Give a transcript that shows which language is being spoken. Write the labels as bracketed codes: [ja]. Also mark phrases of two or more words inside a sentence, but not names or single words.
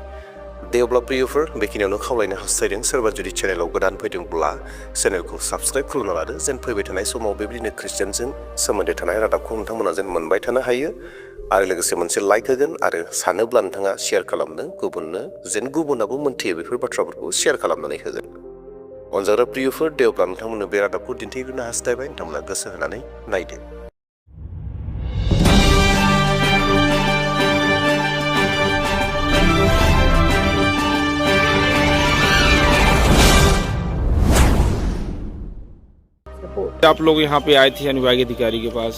[brx] दे अब्ला प्रियफोर, बेखिनियावनो खावलायनो हास्थायदों। सोरबा जुदि चेनेलाव गोदान फैदोंब्ला चेनेलखौ साबस्क्राइब खालामना लादो, जेन फैबाय थानाय समाव बेबायदिनो ख्रिस्टियानजों सोमोन्दो थानाय रादाबखौ नोंथांमोना जेन मोनबाय थानो हायो। आरो लोगोसे मोनसे लाइक होगोन आरो सानोब्ला नोंथाङा शेयार खालामनो गुबुननो, जेन गुबुनाबो मोनथियो बेफोर बाथ्राफोरखौ शेयार खालामनानै होगोन। अनजाग्रा प्रियफोर, दे अब्ला नोंथांमोननो बे रादाबखौ दिन्थिग्रोनो हास्थायबाय। नोंथांमोना गोसो होनानै नायदो। [hi] आप लोग यहाँ पे आए थे अनुविभागीय अधिकारी के पास?